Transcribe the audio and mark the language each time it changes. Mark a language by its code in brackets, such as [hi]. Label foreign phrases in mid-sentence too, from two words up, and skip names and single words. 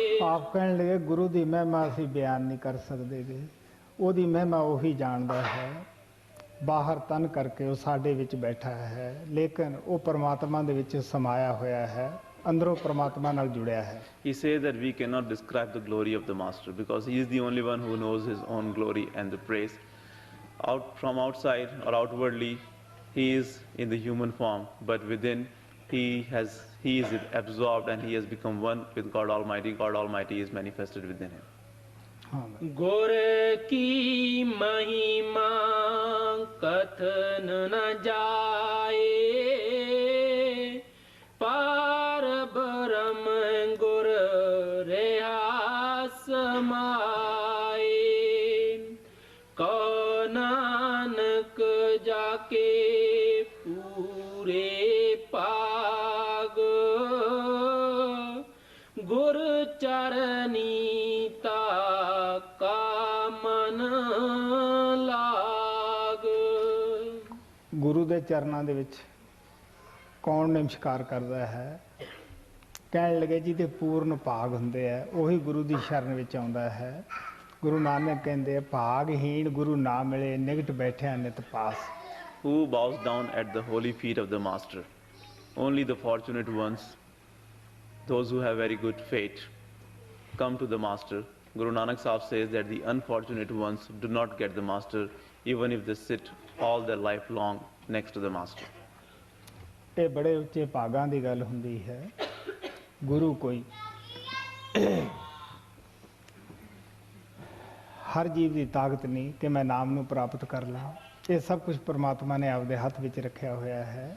[pa] ਆਪ ਕਹਿਣ ਲੱਗੇ ਗੁਰੂ ਦੀ ਮਹਿਮਾ ਅਸੀਂ ਬਿਆਨ ਨਹੀਂ ਕਰ ਸਕਦੇ ਗੇ, ਉਹਦੀ ਮਹਿਮਾ ਉਹੀ ਜਾਣਦਾ ਹੈ। ਬਾਹਰ ਤਨ ਕਰਕੇ ਉਹ ਸਾਡੇ ਵਿੱਚ ਬੈਠਾ ਹੈ, ਲੇਕਿਨ ਉਹ ਪਰਮਾਤਮਾ ਦੇ ਵਿੱਚ ਸਮਾਇਆ ਹੋਇਆ ਹੈ, ਅੰਦਰੋਂ ਪਰਮਾਤਮਾ ਨਾਲ ਜੁੜਿਆ ਹੈ। [en] He says that we cannot describe the glory of the Master because he is the only one who knows his own glory and the praise. From outside or outwardly, he is in the human form, but within he is absorbed and he has become one with God Almighty. God Almighty is manifested within him. [pa] ਗੁਰ ਕੀ ਮਹਿਮਾ ਕਥਨ ਨ ਜਾਏ, ਪਾਰ ਬ੍ਰਹਮ ਗੁਰ ਰਿਹਾ ਸਮਾਏ। ਕਹੋ ਨਾਨਕ ਜਾਕੇ ਪੂਰੇ ਪਾਗ, ਗੁਰ ਚਰਨੀ ਗੁਰੂ ਦੇ ਚਰਨਾਂ ਦੇ ਵਿੱਚ ਕੌਣ ਨਮਸਕਾਰ ਕਰਦਾ ਹੈ? ਕਹਿਣ ਲੱਗੇ ਜਿਹਦੇ ਪੂਰਨ ਭਾਗ ਹੁੰਦੇ ਆ ਉਹੀ ਗੁਰੂ ਦੀ ਸ਼ਰਨ ਵਿੱਚ ਆਉਂਦਾ ਹੈ। ਗੁਰੂ ਨਾਨਕ ਕਹਿੰਦੇ ਭਾਗਹੀਣ ਗੁਰੂ ਨਾ ਮਿਲੇ, ਨਿਕਟ ਬੈਠਿਆ ਨਿਤ ਪਾਸ। [en] Who bows down at the holy feet of the Master? Only the fortunate ones, those who have very good fate, come to the Master. Guru Nanak Sahib says that the unfortunate ones do not get the Master even if they sit all their life long next to the Master. [pa] ਇਹ ਬੜੇ ਉੱਚੇ ਭਾਗਾਂ ਦੀ ਗੱਲ ਹੁੰਦੀ ਹੈ। ਗੁਰੂ ਕੋਈ ਹਰ ਜੀਵ ਦੀ ਤਾਕਤ ਨਹੀਂ ਕਿ ਮੈਂ ਨਾਮ ਨੂੰ ਪ੍ਰਾਪਤ ਕਰ ਲਾਂ। ਇਹ ਸਭ ਕੁਝ ਪਰਮਾਤਮਾ ਨੇ ਆਪਦੇ ਹੱਥ ਵਿੱਚ ਰੱਖਿਆ ਹੋਇਆ ਹੈ।